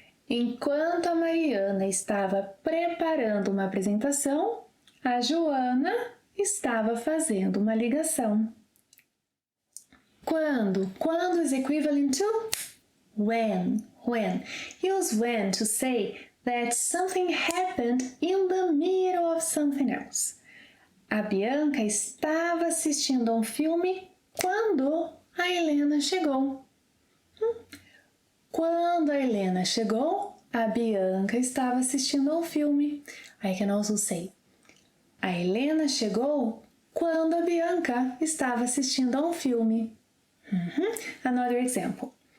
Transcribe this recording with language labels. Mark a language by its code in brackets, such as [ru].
[pt] Enquanto a Mariana estava preparando uma apresentação, a Joana estava fazendo uma ligação. [en] Quando is equivalent to when. Use when to say that something happened in the middle of something else. [pt] A Bianca estava assistindo a um filme quando a Helena chegou. Quando a Helena chegou, a Bianca estava assistindo a um filme. [en] I can also say, [pt] a Helena chegou quando a Bianca estava assistindo a um filme. [en] Another example.